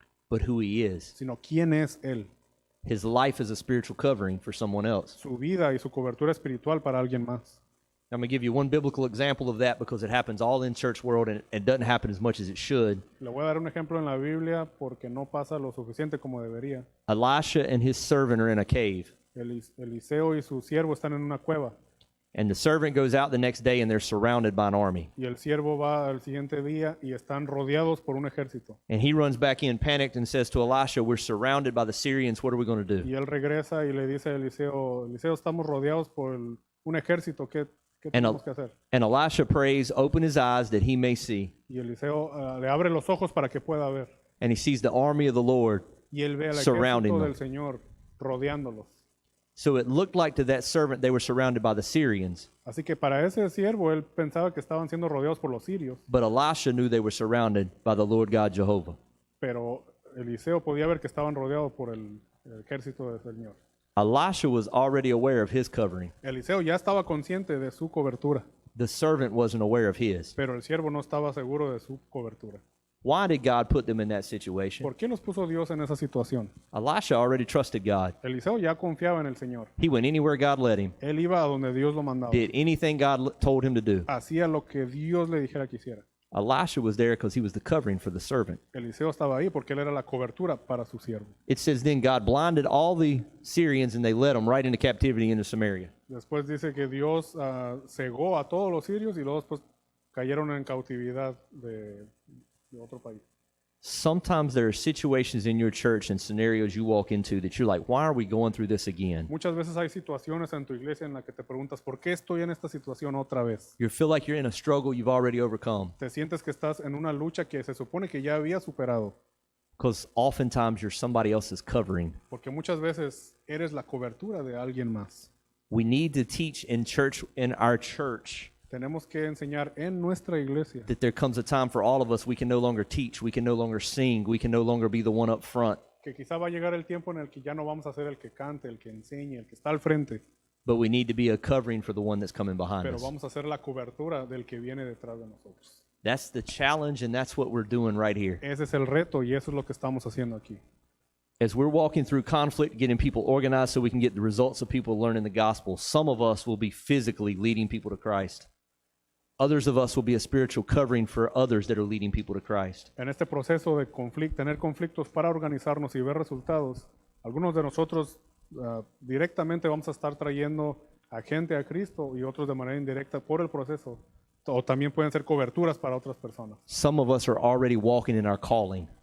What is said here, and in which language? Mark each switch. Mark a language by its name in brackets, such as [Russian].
[English] but who he is. [Spanish] sino quién es él. [English] His life is a spiritual covering for someone else. [Spanish] Su vida y su cobertura espiritual para alguien más. [English] I'm going to give you one biblical example of that because it happens all in church world and it doesn't happen as much as it should. [Spanish] Le voy a dar un ejemplo en la Biblia porque no pasa lo suficiente como debería. [English] Elisha and his servant are in a cave, [Spanish] Eliseo y su siervo están en una cueva [English] and the servant goes out the next day and they're surrounded by an army. [Spanish] y el siervo va al siguiente día y están rodeados por un ejército. [English] And he runs back in panicked and says to Elisha, we're surrounded by the Syrians. What are we going to do? [Spanish] Y él regresa y le dice a Eliseo, estamos rodeados por un ejército, ¿qué tenemos que hacer? [English] And Elisha prays, open his eyes that he may see. [Spanish] Y Eliseo le abre los ojos para que pueda ver. [English] And he sees the army of the Lord [Spanish] Y él ve al [English] surrounding [Spanish] ejército [English] them. [Spanish] del Señor rodeándolos. [English] So it looked like to that servant they were surrounded by the Syrians. [Spanish] Así que para ese siervo él pensaba que estaban siendo rodeados por los sirios, [English] But Elisha knew they were surrounded by the Lord God Jehovah. [Spanish] pero Eliseo podía ver que estaban rodeados por el ejército del Señor. [English] Elisha was already aware of his covering. [Spanish] Eliseo ya estaba consciente de su cobertura. [English] The servant wasn't aware of his. [Spanish] pero el siervo no estaba seguro de su cobertura. [English] Why did God put them in that situation? [Spanish] ¿Por qué los puso Dios en esa situación? [English] Elisha already trusted God. [Spanish] Eliseo ya confiaba en el Señor. [English] He went anywhere God led him, [Spanish] Él iba a donde Dios lo mandaba. [English] did anything God told him to do. [Spanish] Hacía lo que Dios le dijera que hiciera. [English] Elisha was there because he was the covering for the servant. [Spanish] Eliseo estaba ahí porque él era la cobertura para su siervo. [English] It says then God blinded all the Syrians and they led them right into captivity into Samaria. [Spanish] Después dice que Dios cegó a todos los sirios y luego después cayeron en cautividad de otro país. [English] Sometimes there are situations in your church and scenarios you walk into that you're like, why are we going through this again? [Spanish] Muchas veces hay situaciones en tu iglesia en las que te preguntas, ¿por qué estoy en esta situación otra vez? [English] You feel like you're in a struggle you've already overcome. [Spanish] Te sientes que estás en una lucha que se supone que ya había superado. [English] Because oftentimes you're somebody else's covering. [Spanish] Porque muchas veces eres la cobertura de alguien más. [English] We need to teach in our church, [Spanish] Tenemos que enseñar en nuestra iglesia [English] that there comes a time for all of us we can no longer teach, we can no longer sing, we can no longer be the one up front. [Spanish] que quizá va a llegar el tiempo en el que ya no vamos a ser el que cante, el que enseñe, el que está al frente, [English] But we need to be a covering for the one that's coming behind [Spanish] pero [English] us. [Spanish] vamos a ser la cobertura del que viene detrás de nosotros. [English] That's the challenge, and that's what we're doing right here. [Spanish] Ese es el reto y eso es lo que estamos haciendo aquí. [English] As we're walking through conflict, getting people organized so we can get the results of people learning the gospel, some of us will be physically leading people to Christ. Others of us will be a spiritual covering for others that are leading people to Christ. [Spanish] En este proceso de tener conflictos para organizarnos y ver resultados, algunos de nosotros directamente vamos a estar trayendo a gente a Cristo y otros de manera indirecta por el proceso. O también pueden ser coberturas para otras personas. [English] Some of us are already walking in our calling.